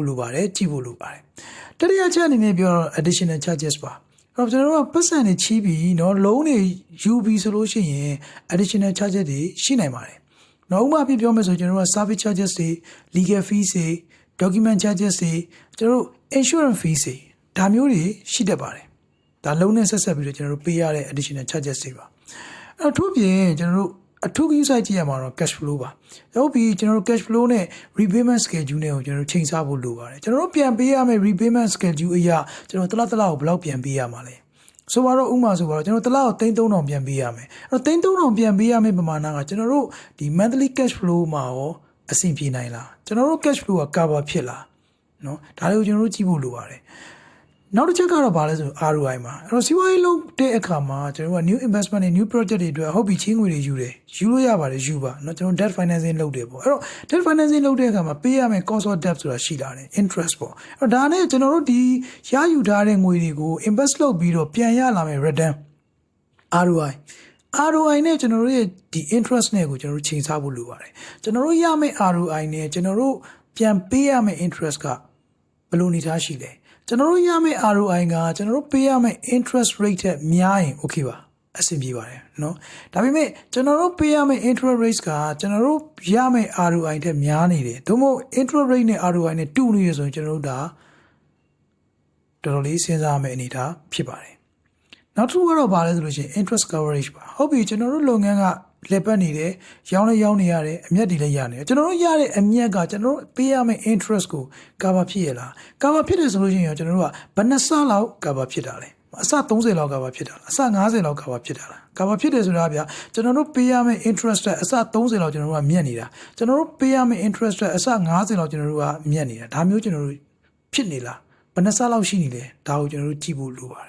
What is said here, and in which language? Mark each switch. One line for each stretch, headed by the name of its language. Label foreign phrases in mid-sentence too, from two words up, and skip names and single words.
Burmese: လိုပါတယ်ကြည့်ဖို့လိုပါတယ်တတိယချက်အနေနဲ့ပြောတော့
English: additional charges
Burmese: ပါအဲ့တော့ကျွန်တော်တို့ကပတ်စံတွေချီးပြီးเนาะလုံးတွေယူပြီးဆိုလို့ရှိရင်
English: additional charges
Burmese: တွေရှိနိုင်ပါတယ်နောက်ဥပမာပြပြောမယ်ဆိုကျွန်တော်တို့က
English: service charges
Burmese: တွေ
English: legal fees
Burmese: တွေ
English: document charges
Burmese: တွေကျွန်တော်တို့
English: insurance fees
Burmese: တွေဒါမျိုးတွေရှိ တတ်ပါတယ်ဒါလုံးနဲ့ဆက်ပြီးတော့ကျွန်တော်တို့ပေးရတဲ့
English: additional charges
Burmese: တွေပါအဲ့တော့ထို့ပြင်ကျွန်တော်တို့အထူးကြီးစိုက်ကြည့်ရမှာတော့
English: cash flow
Burmese: ပါဟုတ်ပြီကျွန်တော်တို့
English: cash flow
Burmese: နဲ့
English: repayment schedule
Burmese: နဲ့ကိုကျွန်တော်တို့ချိန်ဆဖို့လိုပါတယ်ကျွန်တော် တို့ပြန်ပေးရမယ့်
English: repayment schedule
Burmese: အရာကျွန်တော်တစ်လကိုဘယ်လောက်ပြန်ပေးရမှာလဲဆိုတော့ဥမာဆိုတော့ကျွန်တော်တစ်လကို3,000ပြန်ပေးရမယ်အဲ့တော့3,000ပြန်ပေးရမယ့် ပမာဏကကျွန်တော်တို့ဒီ
English: monthly cash flow
Burmese: မှာရောအဆင်ပြေနိုင်လားကျွန်တော်တို့
English: cash flow
Burmese: က cover ဖြစ်လားနော်ဒါတွေကိုကျွန်တော်တို့ကြည့်ဖို့လိုပါတယ်နောက်တစ်ချက်ကတော့ဘာလဲဆို ROI မှာအဲ့တော့စီးပွားရေးလုပ်တဲ့အခါမှာကျွန်တော်တို့က
English: new investment
Burmese: နဲ့
English: new project
Burmese: တွေအတွက်ဟုတ်ပြီချင်းငွေတွေယူလို့ရပါတယ်ယူပါเนาะကျွန်တော်
English: debt financing
Burmese: လုပ်တယ်ပေါ့အဲ့တော့
English: debt financing
Burmese: လုပ်တဲ့အခါမှာပေးရမယ့်
English: cost of debt
Burmese: ဆိုတာရှိလာတယ် interest ပေါ့အဲ့တော့ဒါနဲ့ကျွန်တော်တို့ဒီရယူထားတဲ့ငွေတွေကို invest လုပ်ပြီးတော့ပြန်ရလာမယ့် return ROI နဲ့ကျွန်တော်တို့ရဲ့ဒီ interest နဲ့ကိုကျွန်တော်တို့ချိန်ဆဖို့လိုပါတယ်ကျွန်တော်တို့ရမယ့် ROI နဲ့ကျွန်တော်တို့ပြန်ပေးရမယ့် interest ကဘယ်လို နေသားရှိလဲကျွန်တော်တို့ရမယ့် ROI ကကျွန်တော်တို့ပေးရမယ့်
English: interest rate
Burmese: ထက်များရင် okay ပါအဆင်ပြေပါတယ်เนาะဒါပေမဲ့ကျွန်တော်တို့ပေးရမယ့်
English: interest rate
Burmese: ကကျွန်တော်တို့ရမယ့် ROI ထက်များနေတယ်သို့မဟုတ်
English: interest rate
Burmese: နဲ့ ROI နဲ့တူနေရဆိုရင်ကျွန်တော်တို့ဒါတော်တော်လေးစဉ်းစားရမယ့်အနေအထားဖြစ်ပါတယ်နောက်တစ်ခုကတော့ဘာလဲဆိုလို့ရှိရင်
English: interest coverage
Burmese: ပါဟုတ်ပြီကျွန်တော်တို့လုပ်ငန်းကလက်ပတ်နေတယ်ရောင်းနေရတယ်အမြတ်တွေ လည်းရနေတယ်ကျွန်တော်တို့ရတဲ့အမြတ်ကကျွန်တော်တို့ပေးရမယ့် interest ကို cover ဖြစ်ရလား cover ဖြစ်တယ်ဆိုလို့ရှိရင်ကျွန်တော်တို့ကဘယ်နှဆလောက် cover ဖြစ်တာလဲအစ30လောက် cover ဖြစ်တာလားအစ50လောက် cover ဖြစ်တာလား cover ဖြစ်တယ်ဆိုတာဗျာကျွန်တော်တို့ပေးရမယ့် interest အစ30လောက်ကျွန်တော်တို့ကမြတ်နေတာကျွန်တော်တို့ပေးရမယ့် interest အစ50လောက်ကျွန်တော်တို့ကမြတ်နေတာဒါမျိုးကျွန်တော်တို့ဖြစ်နေလားဘယ်နှဆလောက်ရှိနေလဲဒါကိုကျွန်တော်တို့ကြည့်ဖို့လိုပါတယ်